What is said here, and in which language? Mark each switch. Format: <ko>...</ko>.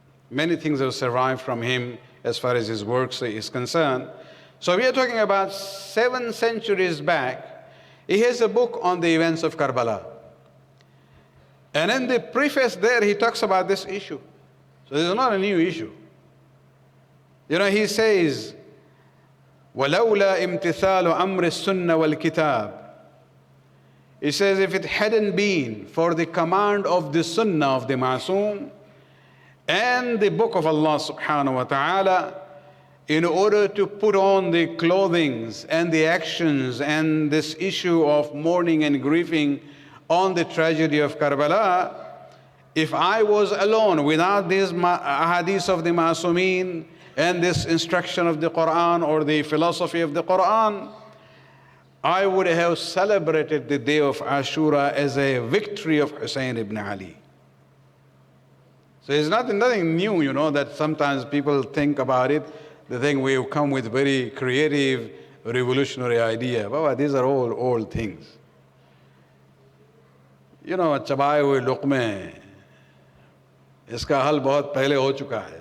<en>Many things have survived from him as far as his works is concerned. So we are talking about 7 centuries back. He has a book on the events of Karbala. And in the preface there, he talks about this issue. So this is not a new issue. You know, he says,</en> <ar>وَلَوْلَا إِمْتِثَالُ أَمْرِ السُنَّةِ وَالْكِتَابِ.</ar> <en>He says, if it hadn't been for the command of the Sunnah of the Ma'soom and the book of Allah subhanahu wa ta'ala, in order to put on the clothings and the actions and this issue of mourning and grieving on the tragedy of Karbala, if I was alone without these ahadith of the Ma'asumeen and this instruction of the Quran or the philosophy of the Quran, I would have celebrated the day of Ashura as a victory of Hussein ibn Ali. So it's nothing new, you know, that sometimes people think about it. They think we've come with very creative, revolutionary idea. Baba, these are all old things. You know,</en> <hi>चबाए हुए लुक़मे, इसका हल बहुत पहले हो चुका है.</hi>